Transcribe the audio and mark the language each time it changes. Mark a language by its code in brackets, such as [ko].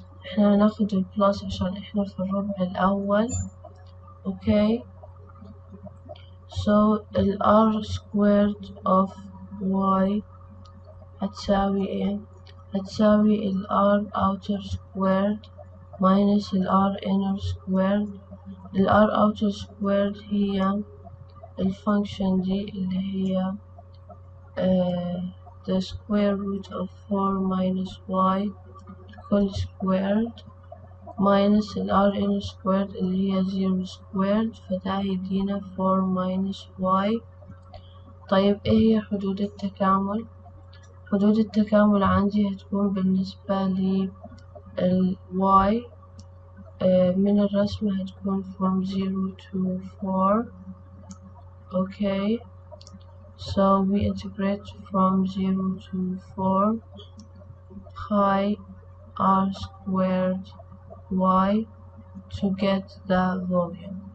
[ar] احنا هناخد البلس عشان احنا في الربع الأول. [en] okay. so [ar] ال [en] r squared of y [ar] هتساوي ايه؟ هتساوي ال [en] r outer squared minus [ar] ال [en] r inner squared. [ar] ال [en] r outer squared [ar] هي الفانكشن دي اللي هي [en] the square root of 4 minus y [ar] كل [en] squared minus [ar] ال [en] r inner squared [ar] اللي هي [en] 0 squared، [ar] فده هيدينا [en] 4 minus y. [ar] طيب ايه هي حدود التكامل؟ حدود التكامل عندي هتكون بالنسبة لل y من الرسم هتكون [en] from 0 to 4. okay. so we integrate from 0 to 4 pi r squared y to get the volume.